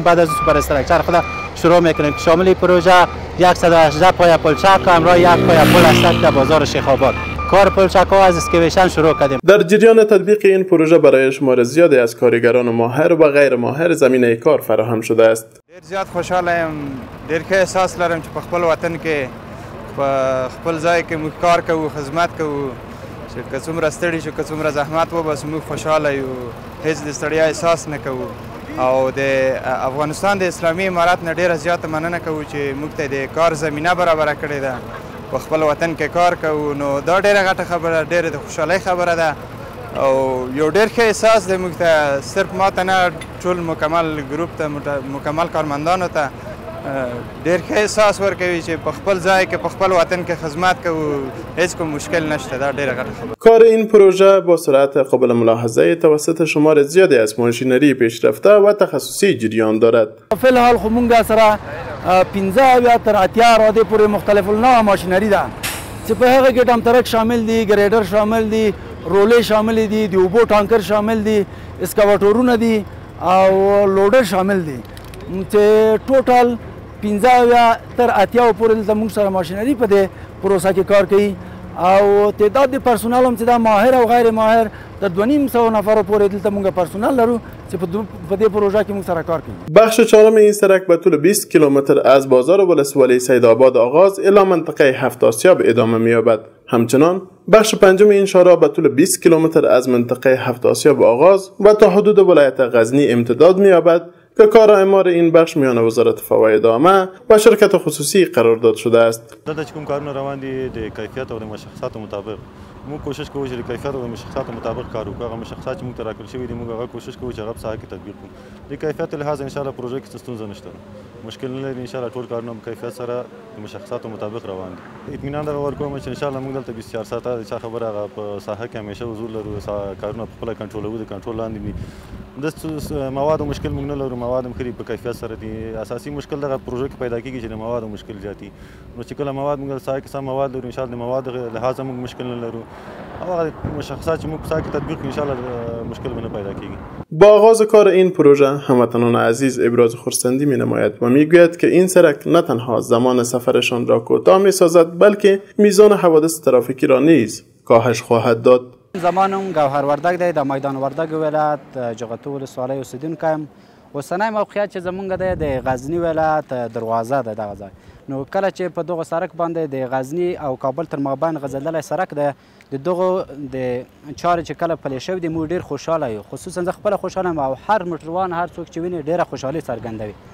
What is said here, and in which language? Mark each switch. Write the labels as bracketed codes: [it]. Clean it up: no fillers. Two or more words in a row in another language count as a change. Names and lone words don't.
[fa] بعد از [en] super structure [fa] خود شروع میکنیم که شامل پروژه 118 پای پلچک و همراه 1 پای پل است در بازار شیخ آباد. کار پلچک ها از اسکیویشن شروع کردیم. در جریان تطبیق این پروژه برای شمار زیادی از کارگران ماهر و غیر ماهر زمینه کار فراهم شده است. [ps] ډیر زیات خوشحالم، ډیر ښه احساس لرم چې په خپل وطن کې په خپل ځای کې موږ کار کوو، خدمت کوو، چې که څومره ستړي شو، که څومره زحمت وباسو، موږ خوشحاله یو، هیڅ د ستړیا احساس نه کوو. او د افغانستان د اسلامي امارات نه ډیره زیاته مننه کوو چې موږ ته د کار زمینه برابره کړې ده. په خپل وطن کې کار کوو، نو دا ډیره غټه خبره، ډیره د خوشحالۍ خبره ده او یو ډیر ښه احساس دی موږ ته، صرف ما ته نه ټول مکمل ګروپ ته، مکمل کارمندانو ته ډیر ښه احساس ورکوي چې په خپل ځای کې په خپل وطن کې خدمت کوو، هیڅ کوم مشکل نشته. دا ډیره غټه خبره. [fa] کار این پروژه با سرعت قابل ملاحظه توسط شمار زیادی از ماشینری پیشرفته و تخصصی جریان دارد. [ps] فی الحال خو موږ سره 15 یا تر 80 راده پورې مختلف النوع ماشینری ده چې په هغه کې [en] dump truck [ps] شامل دي، ګریډر شامل دي، رولې شامل دي، د اوبو ټانکر شامل دي، اسکاواټورونه دي او لوډر شامل دي چې ټوټل 15 یا تر 80 پورې دلته موږ سره ماشینری په دې پروسه کې کار کوي او تعداد د پرسونل هم چې دا ماهر او غیر ماهر در 250 نفر پورې دلته موږ پرسونل لرو چې په دې پروژه کې موږ سره کار کوي. [fa] بخش چهارم این سرک به طول 20 کیلومتر از بازار ولسوالی سیدآباد آغاز الی منطقه هفت آسیاب ادامه می‌یابد. همچنان بخش پنجم این شارع به طول 20 کیلومتر از منطقه هفت آسیاب آغاز و تا حدود ولایت غزنی امتداد می‌یابد که کار اعمار این بخش میان وزارت فواید عامه و شرکت خصوصی قرارداد شده است. [ps] دلته چې کوم کارونه روان دي د کیفیت او د مشخصاتو مطابق موږ کوشش کوو چې د کیفیت او د مشخصاتو مطابق کار وکړو. هغه مشخصات چې موږ ته راکړل شوي دي موږ هغه کوشش کوو چې هغه په ساحه کې تطبیق کړو. د کیفیت لحاظ [ar] ان شاء الله [ps] پروژه کې ستونزه نشته، مشکل نه لري. [ar] ان شاء الله [ps] ټول کارونه په کیفیت سره د مشخصاتو مطابق روان دي. اطمینان دغه ورکوم چې [ar] ان شاء الله [ps] موږ دلته 24 ساعته د چا خبره هغه په ساحه کې همیشه حضور لرو، کارونه په خپله کنټرولوو، د کنټرول لاندې دي. د موادو مشکل موږ نه لرو، مواد هم ښه په کیفیت سره دي. اساسي مشکل دغه پروژه کې پیدا کېږي چې د موادو مشکل زیاتي، نو چې کله مواد موږ ساحه کې سم مواد لرو [ar] ان شاء الله [ps] د موادو لحاظ موږ مشکل نه لرو او هغه مشخصات چې موږ په ساحه کې تطبیق [ar] ان شاء الله [ps] مشکل به نه پیدا کېږي. [fa] با آغاز کار این پروژه هموطنان عزیز ابراز خرسندی می نماید و می گوید که این سرک نه تنها زمان سفرشان را کوتاه می سازد بلکه میزان حوادث ترافیکی را نیز کاهش خواهد داد. [ps] زمانم گوهر وردک دی د میدان وردک ولایت جغتو ولسوالۍ اوسیدونکی یم. اوسنی موقعیت چې زمونږ دی د غزني ولایت دروازه ده دغه ځای. نو کله چې په دغه سرک باندې د غزني او کابل تر مابین غځېدلی سرک دی، د دغو د چارې چې کله پلې شوي دي موږ ډېر خوشحاله یو، خصوصا زه خپله خوشحاله یم او هر موټروان هر څوک چې ویني ډېره خوشحالي څرګندوي.